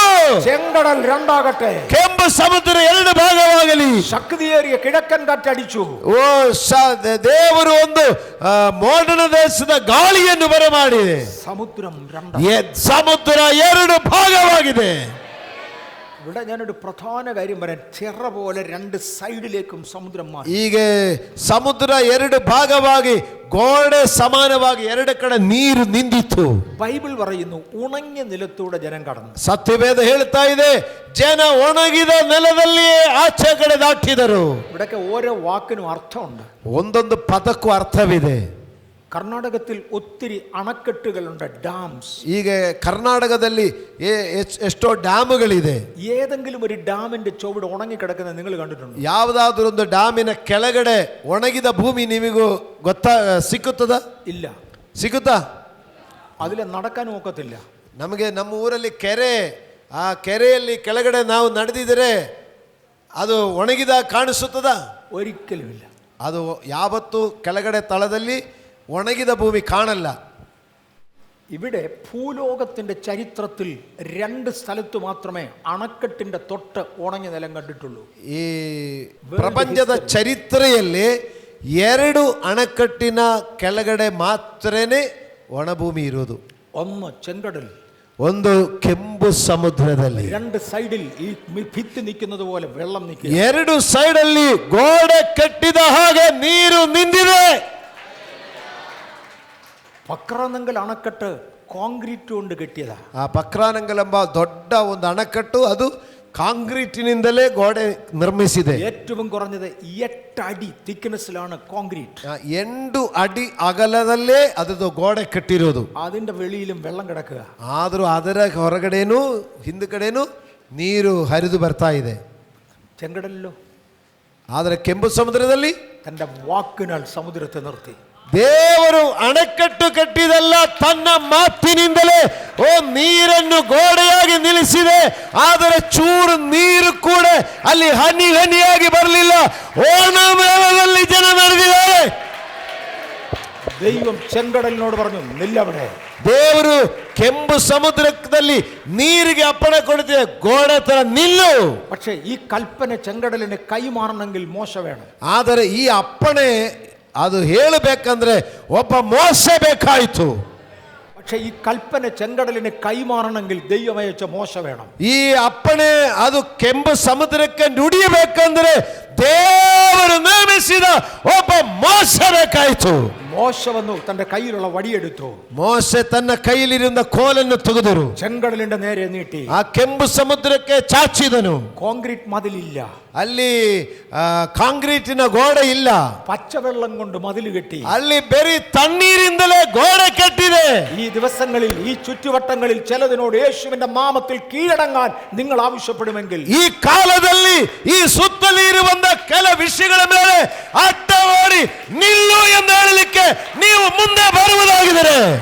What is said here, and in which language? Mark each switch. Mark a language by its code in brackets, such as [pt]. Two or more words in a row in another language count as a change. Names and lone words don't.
[ml] ചെങ്കടൽ രണ്ടാകട്ടെ. [kn] ಕೆಂಪು ಸಮುದ್ರ 2 ಭಾಗವಾಗಲಿ. [ml] ശക്തിയേറിയ കിഴക്കൻ കാറ്റടിച്ചു. [kn] ಓ ದೇವರು ಒಂದು ಮೋಡಣ ದೇಶದ ಗಾಳಿಯನ್ನು ಬರಮಾಡಿದೆ. [ml] സമുദ്രം രണ്ടായി. [kn] ಸಮುದ್ರ 2 ಭಾಗವಾಗಿದೆ. [ml] ഇവിടെ ഞാനൊരു പ്രധാന കാര്യം പറയാം. ചിറ പോലെ രണ്ട് സൈഡിലേക്കും സമുദ്രം മാറി. [kn] ಹೀಗೆ ಸಮುದ್ರ ಎರಡು ಭಾಗವಾಗಿ ಗೋಡೆ ಸಮಾನವಾಗಿ ಎರಡು ಕಡೆ ನೀರು ನಿಂದಿತ್ತು. [ml] ബൈബിൾ പറയുന്നു ഉണങ്ങിയ നിലത്തൂടെ ജനം കടന്നു. [kn] ಸತ್ಯವೇದ ಹೇಳ್ತಾ ಇದೆ, ಜನ ಒಣಗಿದ ನೆಲದಲ್ಲಿಯೇ ಆಚೆ ಕಡೆ ದಾಟಿದರು. [ml] ഇവിടൊക്കെ ഓരോ വാക്കിനും അർത്ഥമുണ്ട്. [kn] ಒಂದೊಂದು ಪದಕ್ಕೂ ಅರ್ಥವಿದೆ. [ml] കർണാടകത്തിൽ ഒത്തിരി അണക്കെട്ടുകളുണ്ട്, ഡാംസ്. [kn] ಈಗ ಕರ್ನಾಟಕದಲ್ಲಿ ಎಷ್ಟೋ ಡ್ಯಾമുಗಳಿದೆ. [ml] ഏതെങ്കിലും ഒരു ഡാമിന്റെ ചുവട് ഉണങ്ങി കിടക്കുന്നത് നിങ്ങൾ കണ്ടിട്ടുണ്ടോ? [kn] ಯಾವುದಾದ್ರೂ ಒಂದು ಡ್ಯಾಮಿನ ಕೆಳಗಡೆ ಒಣಗಿದ ಭೂಮಿ ನಿಮಗೂ ಸಿಕ್ಕುತ್ತದ? [ml] ഇല്ല. [kn] ಸಿಗುತ್ತಾ? [ml] അതിലെ നടക്കാനും ഒക്കത്തില്ല. [kn] ನಮಗೆ ನಮ್ಮ ಊರಲ್ಲಿ ಕೆರೆ, ಆ ಕೆರೆಯಲ್ಲಿ ಕೆಳಗಡೆ ನಾವು ನಡೆದಿದ್ರೆ ಅದು ಒಣಗಿದ ಕಾಣಿಸುತ್ತದ? [ml] ഒരിക്കലുമില്ല. [kn] ಅದು ಯಾವತ್ತೂ ಕೆಳಗಡೆ ತಳದಲ್ಲಿ ಒಣಗಿದ ಭೂಮಿ ಕಾಣಲ್ಲ. [ml] ഇവിടെ ഭൂലോകത്തിന്റെ ചരിത്രത്തിൽ രണ്ട് സ്ഥലത്ത് മാത്രമേ അണക്കെട്ടിന്റെ തൊട്ട് ഉണങ്ങിയ നിലം കണ്ടിട്ടുള്ളൂ. [kn] ಈ ಪ್ರಪಂಚದ ಚರಿತ್ರೆಯಲ್ಲಿ ಎರಡು ಅಣೆಕಟ್ಟಿನ ಕೆಳಗಡೆ ಮಾತ್ರನೇ ಒಣಭೂಮಿ ಇರೋದು. [ml] ഒന്ന് ചെങ്കടൽ, [kn] ಒಂದು ಕೆಂಪು ಸಮುದ್ರದಲ್ಲಿ. [ml] രണ്ട് സൈഡിൽ ഈ ഭിത്തി നിൽക്കുന്നത് പോലെ വെള്ളം നിൽക്കുക. [kn] ಎರಡು ಸೈಡಲ್ಲಿ ಗೋಡೆ ಕಟ್ಟಿದ ಹಾಗೆ ನೀರು ನಿಂತಿದೆ. [ml] പക്രാനങ്കൽ അണക്കെട്ട് കോൺക്രീറ്റ് കൊണ്ട് കെട്ടിയതാ. [kn] ಆ ಪಕ್ರಾನಂಗಲ್ ಎಂಬ ದೊಡ್ಡ ಒಂದು ಅಣೆಕಟ್ಟು ಅದು ಕಾಂಕ್ರೀಟಿನಿಂದಲೇ ಗೋಡೆ ನಿರ್ಮಿಸಿದೆ. [ml] ഏറ്റവും കുറഞ്ഞത് 8 അടി തിക്നെസ്സിലാണ് കോൺക്രീറ്റ്. [kn] 8 ಅಡಿ ಅಗಲದಲ್ಲೇ ಅದು ಗೋಡೆ ಕಟ್ಟಿರೋದು. [ml] അതിന്റെ വെളിയിലും വെള്ളം കിടക്കുക. [kn] ಆದರೂ ಅದರ ಹೊರಗಡೆನೂ ಹಿಂದುಗಡೆನೂ ನೀರು ಹರಿದು ಬರ್ತಾ ಇದೆ. [ml] ചെങ്കടലിലോ [kn] ಆದರೆ ಕೆಂಪು ಸಮುದ್ರದಲ್ಲಿ [ml] തന്റെ വാക്കിനാൽ സമുദ്രത്തെ നിർത്തി. [kn] ದೇವರು ಅಣೆಕಟ್ಟು ಕಟ್ಟಿದಲ್ಲ, ತನ್ನ ಮಾತಿನಿಂದಲೇ ನೀರನ್ನು ಗೋಡೆಯಾಗಿ ನಿಲ್ಲಿಸಿದೆ. ಆದರೆ ಚೂರು ನೀರು ಕೂಡ ಅಲ್ಲಿ ಹನಿ ಹನಿಯಾಗಿ ಬರಲಿಲ್ಲ. ಓಣಮೇಳದಲ್ಲಿ ಜನ ನಡೆದಿದ್ದಾರೆ. [ml] ദൈവം ചെങ്കടലിനോട് പറഞ്ഞു, നില്ലവിടെ. [kn] ದೇವರು ಕೆಂಪು ಸಮುದ್ರದಲ್ಲಿ ನೀರಿಗೆ ಅಪ್ಪಣೆ ಕೊಡುತ್ತೆ, ಗೋಡೆ ತರ ನಿಲ್ಲು. [ml] പക്ഷേ ഈ കൽപ്പന ചെങ്കടലിന് കൈമാറണമെങ്കിൽ മോശ വേണം. [kn] ಆದರೆ ಈ ಅಪ್ಪಣೆ ಅದು ಹೇಳಬೇಕಂದ್ರೆ ಒಬ್ಬ ಮೋಸೆ ಬೇಕಾಯಿತು. [ml] പക്ഷേ ഈ കൽപ്പന ചെങ്കടലിന് കൈമാറണമെങ്കിൽ ദൈവം അയച്ച മോശ വേണം. [kn] ಈ ಅಪ್ಪಣೆ ಅದು ಕೆಂಪು ಸಮುದ್ರಕ್ಕೆ ನುಡಿಯಬೇಕಂದ್ರೆ ದೇವರು ನೇಮಿಸಿದ ಒಬ್ಬ ಮೋಸೆ ಬೇಕಾಯಿತು. [ml] മോശ വന്നു, തന്റെ കയ്യിലുള്ള വടിയെടുത്തു. [kn] ಮೋಸೆ ತನ್ನ ಕೈಯಲ್ಲಿರುವ ಕೋಲನ್ನು ತೆಗೆದರು, [ml] ചെങ്കടലിന്റെ നേരെ നീട്ടി. [kn] ಆ ಕೆಂಪು ಸಮುದ್ರಕ್ಕೆ ಚಾಚಿದನು. [ml] കോൺക്രീറ്റ് മതിലില്ല, [kn] ಅಲ್ಲಿ ಕಾಂಕ್ರೀಟಿನ ಗೋಡೆ ಇಲ್ಲ, [ml] പച്ചവെള്ളം കൊണ്ട് മതിൽ കെട്ടി. [kn] ಅಲ್ಲಿ ಬರೀ ತಣ್ಣೀರಿಂದಲೇ ಗೋಡೆ ಕಟ್ಟಿದೆ. [ml] ഈ ദിവസങ്ങളിൽ ഈ ചുറ്റുവട്ടങ്ങളിൽ ചിലതിനോട് യേശുവിന്റെ നാമത്തിൽ കീഴടങ്ങാൻ നിങ്ങൾ ആവശ്യപ്പെടുമെങ്കിൽ, [kn] ಈ ಕಾಲದಲ್ಲಿ ಈ ಸುತ್ತಲೂ ಇರುವಂತ ಕೆಲ ವಿಷಯಗಳ ಮೇಲೆ ಅಡ್ಡವಾಡಿ ನಿಲ್ಲು ಎಂದು ಹೇಳಲಿಕ್ಕೆ ನೀವು ಮುಂದೆ ಬರುವುದಾಗಿದ್ದರೆ,